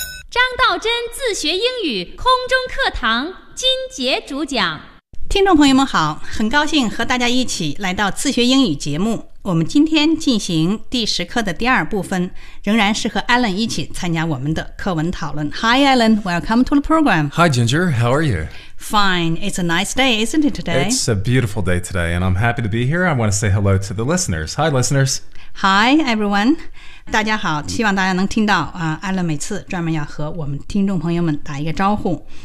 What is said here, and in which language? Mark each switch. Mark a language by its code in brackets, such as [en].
[zh] 张道真自学英语空中课堂金杰主讲。听众朋友们好，很高兴和大家一起来到自学英语节目。我们今天进行第十课的第二部分，仍然是和 Alan 一起参加我们的课文讨论。 [en] Hi Alan, welcome to the program. Hi Ginger, how are you? Fine, it's a nice day, isn't it today? It's a beautiful day today and I'm happy to be here. I want to say hello to the listeners. Hi listeners. Hi everyone. [zh] 大家好，希望大家能听到Alan 每次专门要和我们听众朋友们打一个招呼。